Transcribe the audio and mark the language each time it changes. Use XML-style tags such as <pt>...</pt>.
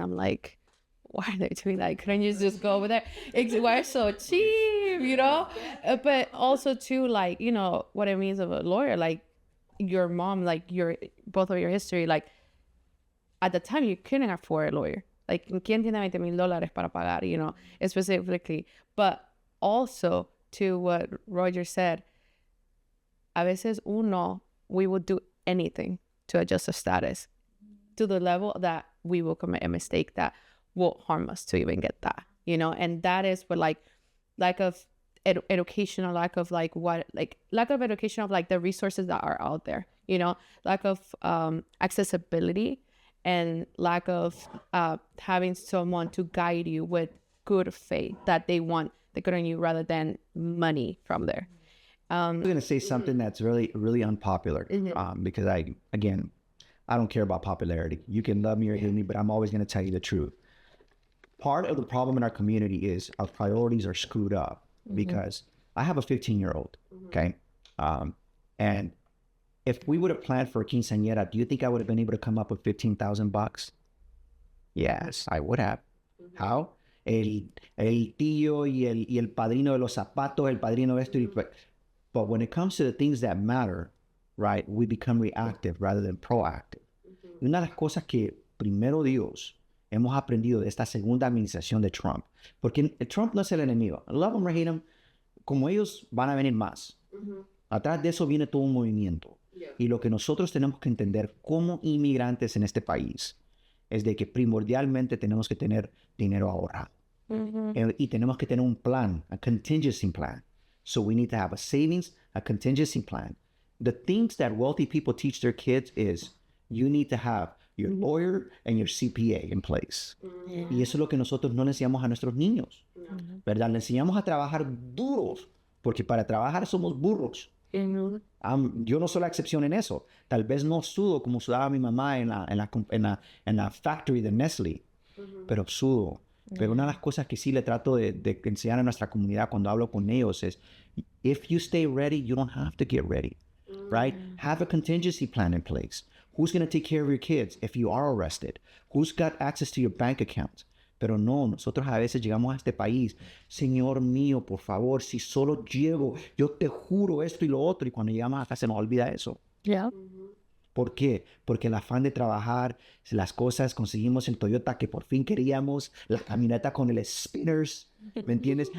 <en>And I'm like, why are they doing that? Couldn't you just go over there? Why so cheap, you know? But also too, like, you know, what it means of a lawyer, like your mom, like both of your history, like at the time you couldn't afford a lawyer. Like,</en> <es>¿quién tiene $20,000 para pagar,</es> <en>you know, specifically? But also to what Roger said,</en> <es>a veces</es> <en>we would do anything to adjust the status to the level that we will commit a mistake that will harm us to even get that, you know? And that is what, like, lack of education, or lack of education of like the resources that are out there, you know, lack of accessibility, and lack of having someone to guide you with good faith that they want the good on you rather than money from there. I'm going to say something that's really, really unpopular because I don't care about popularity. You can love me or hate me, but I'm always going to tell you the truth. Part of the problem in our community is our priorities are screwed up because I have a 15-year-old, okay? And if we would have planned for a quinceañera, do you think I would have been able to come up with $15,000? Yes, I would have. How?</en> <es>El tío y el padrino de los zapatos, el padrino de esto.</es> <en>But when it comes to the things that matter, right, we become reactive rather than proactive.</en> <es>Y una de las cosas que, primero Dios, hemos aprendido de esta segunda administración de Trump, porque Trump no es el enemigo.</es> <en>Love him or hate him,</en> <es>como ellos van a venir más. Atrás de eso viene todo un movimiento. Y lo que nosotros tenemos que entender como inmigrantes en este país es de que primordialmente tenemos que tener dinero ahorrado. Y tenemos que tener un plan,</es> <en>a contingency plan. So we need to have a savings, a contingency plan. The things that wealthy people teach their kids is you need to have your lawyer and your CPA in place.</en> <es>Y eso es lo que nosotros no le enseñamos a nuestros niños, ¿verdad? Le enseñamos a trabajar duros, porque para trabajar somos burros. Yo no soy la excepción en eso. Tal vez no sudo como sudaba mi mamá en la factory de Nestlé, pero sudo. Pero una de las cosas que sí le trato de enseñar a nuestra comunidad cuando hablo con ellos es,</es> <en>if you stay ready, you don't have to get ready, right? Have a contingency plan in place. Who's going to take care of your kids if you are arrested? Who's got access to your bank account?</en> <es>Pero no, nosotros a veces llegamos a este país, Señor mío, por favor, si solo llego, yo te juro esto y lo otro, y cuando llegamos acá se nos olvida eso.</es> <en>Yeah.</en> <es>¿Por qué? Porque el afán de trabajar, las cosas, conseguimos el Toyota que por fin queríamos, la camioneta con el spinners, ¿me entiendes?</es>